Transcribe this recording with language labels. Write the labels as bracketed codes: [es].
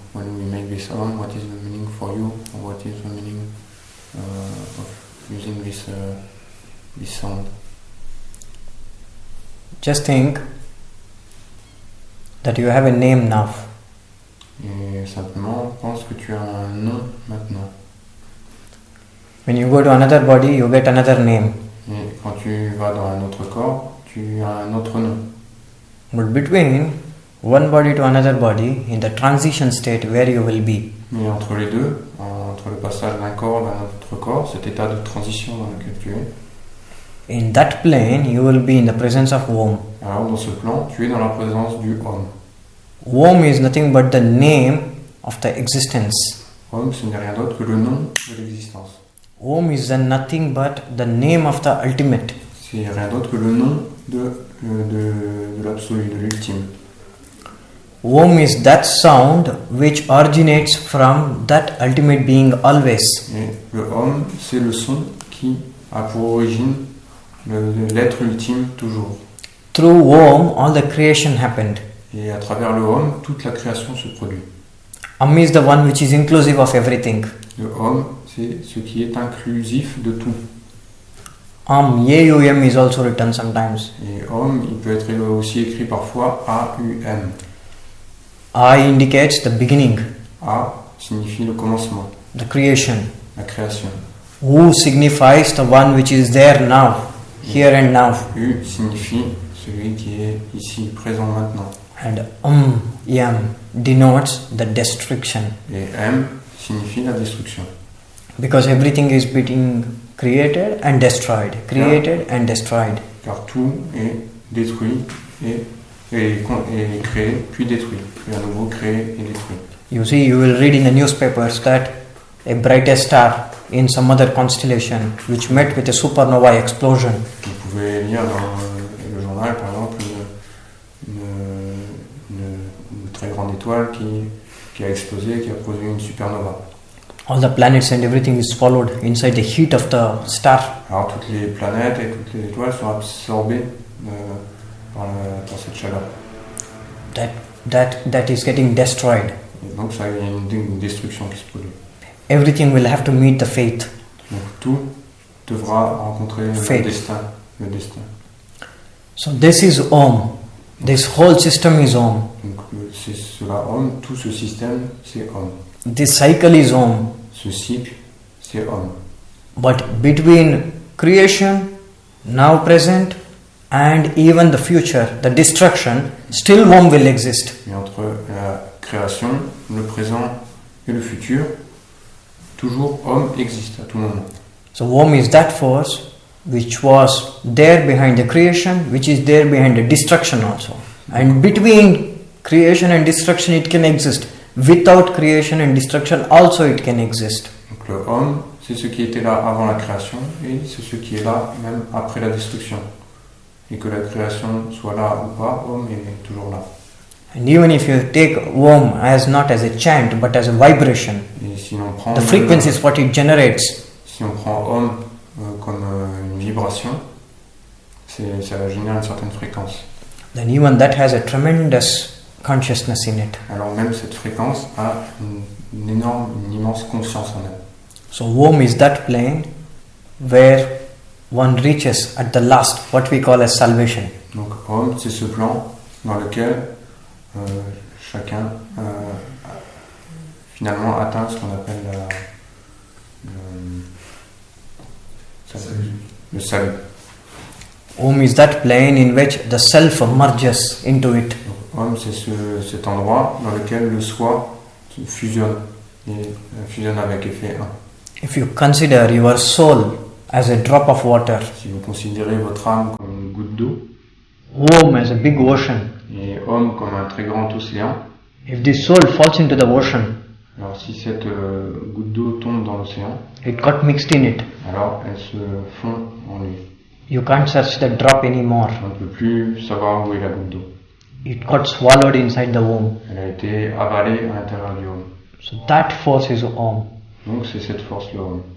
[en] When we make this Om, what is the meaning for you, or what is the meaning of using this sound? Just think that you have a name now. [fr] Et simplement, pense que tu as un nom maintenant. [en] When you go to another body, you get another name. [fr] Et quand tu vas dans un autre corps, tu as un autre nom. [en] But between one body to another body, in the transition state where you will be, [fr] Mais entre les deux, entre le passage d'un corps vers un autre corps, cet état de transition dans lequel tu es, [en] in that plane you will be in the presence of Om. [fr] alors dans ce plan, tu es dans la présence du Om. [en] Om is nothing but the name of the existence. [fr] Om, ce n'est rien d'autre que le nom de l'existence. [en] Om is nothing but the name of the ultimate. [fr] C'est rien d'autre que le nom de l'absolu, de l'ultime. [en] Om is that sound which originates from that ultimate being always. [fr] Et le Om, c'est le son qui a pour origine l'être ultime toujours. [en] Through Om, all the creation happened. [fr] Et à travers le Om, toute la création se produit. [en] Om is the one which is inclusive of everything. [fr] Le Om, c'est ce qui est inclusif de tout. [en] A-U-M is also written sometimes. [fr] Et Om, il peut être aussi écrit parfois A-U-M. [en] A indicates the beginning, [fr] A signifie le commencement, [en] the creation. [fr] la création. [en] U signifies the one which is there now, here and now. [fr] U signifie celui qui est ici, présent maintenant. [en] And Yam denotes the destruction. [fr] Et M signifie la destruction. [en] Because everything is being created and destroyed, created and destroyed. [fr] Car tout est détruit et créé, puis détruit. Puis à nouveau créé et détruit. [en] You see, you will read in the newspapers that a brightest star in some other constellation which met with a supernova explosion. [fr] Vous pouvez lire dans le journal, par exemple, une très grande étoile qui a explosé, qui a produit une supernova. [en] All the planets and everything is swallowed inside the heat of the star. [fr] Alors toutes les planètes et toutes les étoiles sont absorbées par cette chaleur. [en] That is getting destroyed. [fr] Et donc ça, il y a une destruction qui se produit. [en] Everything will have to meet the fate. [fr] Donc tout devra rencontrer le destin. [en] So this is Om. This whole system is Om. [fr] Donc c'est cela Om, tout ce système c'est Om. [en] This cycle is Om. [fr] Ce cycle c'est Om. [en] But between creation, now present, and even the future, the destruction, still Om will exist. [fr] Mais entre la création, le présent et le futur, toujours Om existe à tout moment. [en] So Om is that force which was there behind the creation, which is there behind the destruction also. And between creation and destruction it can exist. Without creation and destruction also it can exist. [fr] Donc le Om, c'est ce qui était là avant la création et c'est ce qui est là même après la destruction. Et que la création soit là ou pas, Om est toujours là. [en] And even if you take Om as not as a chant but as a vibration, [fr] et si on prend [en] the frequency is what it generates. [fr] Si on prend Om comme une vibration, ça génère une certaine fréquence. [en] Then even that has a tremendous consciousness in it. [fr] Alors même cette fréquence a une immense conscience en elle. [en] So Om is that plane where one reaches at the last what we call as salvation. [fr] Donc Om, c'est ce plan dans lequel chacun finalement atteint ce qu'on appelle le salut. [en] Om is that plane in which the self merges into it. [fr] Om, c'est cet endroit dans lequel le soi fusionne et fusionne avec et fait un. [en] If you consider your soul as a drop of water, [fr] Si vous considérez votre âme comme une goutte d'eau [en] Om as a big ocean, [fr] et homme comme un très grand océan, [en] if the soul falls into the ocean, [fr] alors si cette goutte d'eau tombe dans l'océan, [en] it got mixed in it. [fr] alors elle se fond en lui. [en] You can't search the drop anymore. [fr] On ne peut plus savoir où est la goutte d'eau. [en] It got swallowed inside the womb. [fr] Elle a été avalée à l'intérieur du homme. [en] So that force is Om. [fr] Donc c'est cette force le homme.